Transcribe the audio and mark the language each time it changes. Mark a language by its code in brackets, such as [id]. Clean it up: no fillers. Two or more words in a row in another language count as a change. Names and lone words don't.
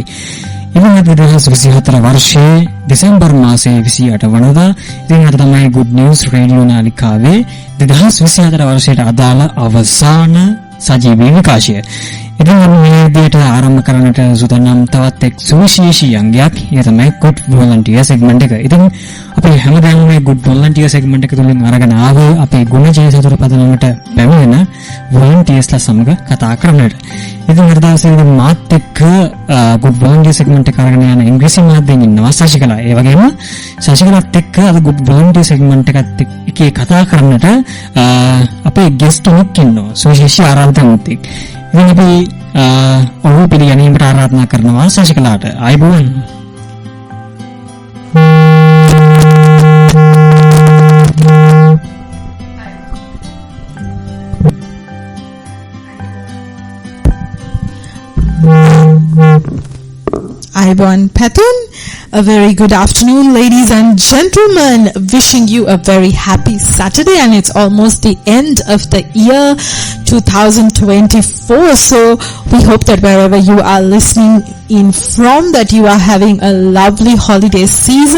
[si] ඉතින් අද 2024 වර්ෂයේ දෙසැම්බර් මාසයේ 28 වනදා ඉතින් අද තමයි good news රේඩියෝ නාලිකාවේ 2024 වර්ෂයට අදාළ අවසාන සජීවී විකාශය. ඉතින් මේ විදිහට ආරම්භ කරන්නට සූදානම් තවත් එක් සුවිශේෂී අංගයක් ඒ තමයි [en] good volunteer segment [si] එක. ඉතින් අපි හැමදාම මේ [en] good volunteer segment [si] එක තුලින් අරගෙන ආවේ අපේ ගුණජය සතුට පදනමට පැමිණෙන volunteersලා සමග කතා කරන්නට. ඉතින් අද දවසේ මාත් එක්ක [en] good volunteer segment [si] එක අරගෙන යන ඉංග්‍රීසි මාධ්‍යයෙන් ඉන්නවා ශශිකලා. ඒ වගේම ශශිකලාත් එක්ක අද [en] good volunteer segment [si] එකත් එක්ක කතා කරන්නට අපේ guest කෙනෙක් ඉන්නවා සුවිශේෂී ආරාධනාවක්. ඉතින් අපි ඔහු පිළිගැනීමට ආරාධනා කරනවා ශශිකලාට. ආයුබෝවන්. Ayubowan Pathun. [en] A very good afternoon, ladies and gentlemen. Wishing you a very happy Saturday, and it's almost the end of the year 2024. So we hope that wherever you are listening in from, that you are having a lovely holiday season.